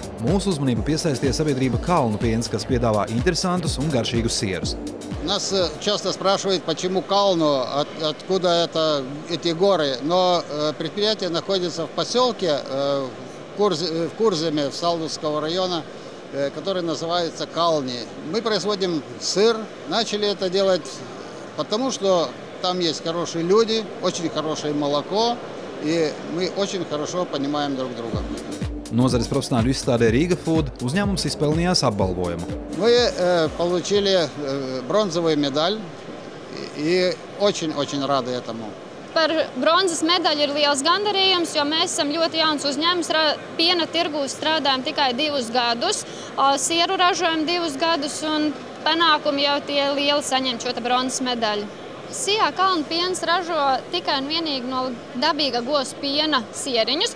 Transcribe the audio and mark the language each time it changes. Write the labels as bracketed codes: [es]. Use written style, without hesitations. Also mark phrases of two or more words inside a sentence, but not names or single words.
[lv] Mūsu uzmanību piesaistīja sabiedrība Kalnu piens, kas piedāvā interesantus un garšīgus sierus. [ru] Нас часто спрашивают, почему Калну, откуда эти горы. Но предприятие находится в поселке в Курземе, в Салдовского района, который называется Кални. Мы производим сыр. Начали это делать потому, что там есть хорошие люди, очень хорошее молоко, и мы очень хорошо понимаем друг друга. [lv] Nozares profesionāļu izstādē Riga Food uzņēmums izpelnījās apbalvojumu. [ru] Мы получили бронзовую медаль и очень rады этому. [lv] Par bronzas medaļu ir liels gandarījums, jo mēs esam ļoti jauns uzņēmums. Piena tirgū strādājam tikai 2 gadus, sieru ražojam 2 gadus un panākumi jau tie lieli saņemt šo bronzas medaļu. Sijā Kalnu piens ražo tikai un vienīgi no dabīga gosu piena sieriņus.